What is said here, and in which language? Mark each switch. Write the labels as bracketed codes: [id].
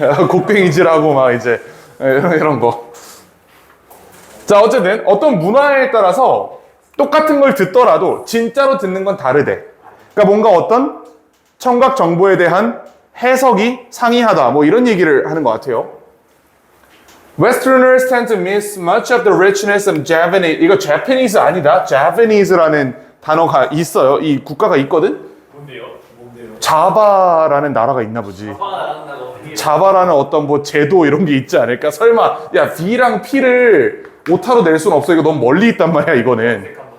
[ko] 곡괭이질하고 막 이제 이런 거. 자, 어쨌든 어떤 문화에 따라서 똑같은 걸 듣더라도 진짜로 듣는 건 다르대. 그러니까 뭔가 어떤 청각 정보에 대한 해석이 상이하다. 뭐 이런 얘기를 하는 것 같아요. [en] Westerners tend to miss much of the richness of Japanese. [ko] 이거 Japanese 아니다. Japanese라는 단어가 있어요. 이 국가가 있거든. 뭔데요? 자바라는 나라가 있나 보지. 아빠가 나간다고. 자바라는 어떤 뭐 제도 이런 게 있지 않을까? 설마 야 B랑 P를 오타로 낼 수는 없어. 이거 너무 멀리 있단 말이야 이거는.